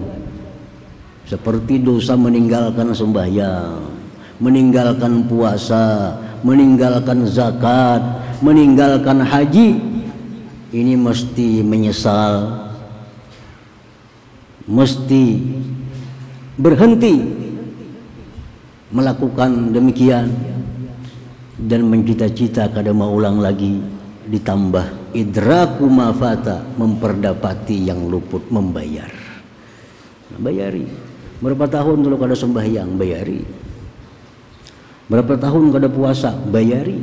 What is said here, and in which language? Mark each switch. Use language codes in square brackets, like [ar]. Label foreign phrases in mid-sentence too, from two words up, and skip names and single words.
[id] Seperti dosa meninggalkan sembahyang, meninggalkan puasa, meninggalkan zakat, meninggalkan haji. Ini mesti menyesal, mesti berhenti melakukan demikian dan mencita-cita kada mau ulang lagi. Ditambah [ar] إدراك ما فات, [id] memperdapati yang luput, membayar. [bjn] Bayari. Berapa tahun dulu kada sembahyang, bayari. Berapa tahun kada puasa, bayari.